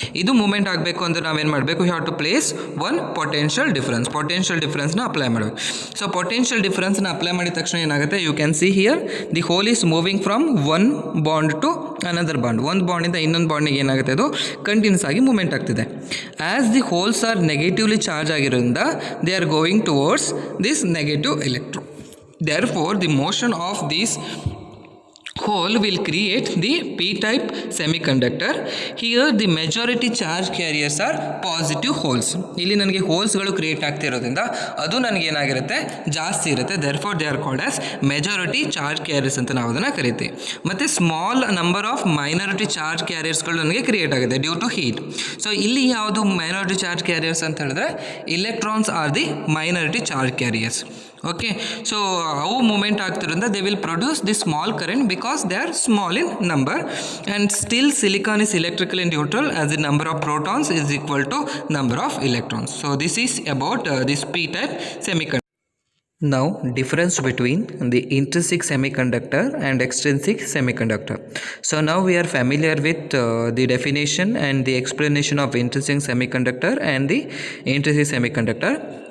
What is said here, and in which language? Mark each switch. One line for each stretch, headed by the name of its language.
Kannada: ಇದು ಮೂಮೆಂಟ್ ಆಗಬೇಕು ಅಂದರೆ ನಾವೇನು ಮಾಡಬೇಕು,
English: You have to place 1 potential difference.
Kannada: Potential ಡಿಫ್ರೆನ್ಸ್ನ apply ಮಾಡಬೇಕು. ಸೊ ಪೊಟೆನ್ಷಿಯಲ್ ಡಿಫ್ರೆನ್ಸ್ನ ಅಪ್ಲೈ ಮಾಡಿದ ತಕ್ಷಣ ಏನಾಗುತ್ತೆ,
English: You can see here the hole is moving from 1 bond to another bond.
Kannada: ಒಂದು ಬಾಂಡಿಂದ ಇನ್ನೊಂದು ಬಾಂಡಿಗೆ ಏನಾಗುತ್ತೆ, ಅದು ಕಂಟಿನ್ಯೂಸ್ ಆಗಿ ಮೂಮೆಂಟ್ ಆಗ್ತಿದೆ.
English: As the holes are negatively charge ಆಗಿರೋದ್ರಿಂದ they are going towards this negative electron. Therefore the motion of this hole will create the p-type semiconductor. Here the majority charge carriers are positive holes.
Kannada: ಇಲ್ಲಿ ನನಗೆ ಹೋಲ್ಸ್ಗಳು create ಆಗ್ತಿರೋದ್ರಿಂದ ಅದು ನನಗೆ ಏನಾಗಿರುತ್ತೆ, ಜಾಸ್ತಿ ಇರುತ್ತೆ.
English: therefore they are called as majority charge carriers
Kannada: ಅಂತ ನಾವು ಅದನ್ನು ಕರಿತೀವಿ. ಮತ್ತು small number of minority charge ಕ್ಯಾರಿಯರ್ಸ್ಗಳು ನನಗೆ ಕ್ರಿಯೇಟ್ ಆಗಿದೆ ಡ್ಯೂ ಟು ಹೀಟ್. ಸೊ ಇಲ್ಲಿ ಯಾವುದು ಮೈನಾರಿಟಿ ಚಾರ್ಜ್ ಕ್ಯಾರಿಯರ್ಸ್ ಅಂತ ಹೇಳಿದ್ರೆ,
English: Electrons are the minority charge carriers. Okay,
Kannada: so ಅವು moment ಆಗ್ತಿರೋದ್ರಿಂದ
English: They will produce the small current because they are small in number. And still silicon is electrically neutral as the number of protons is equal to number of electrons. So this is about this p-type semiconductor. Now, difference between the intrinsic semiconductor and extrinsic semiconductor. So now we are familiar with the definition and the explanation of intrinsic semiconductor and the intrinsic semiconductor.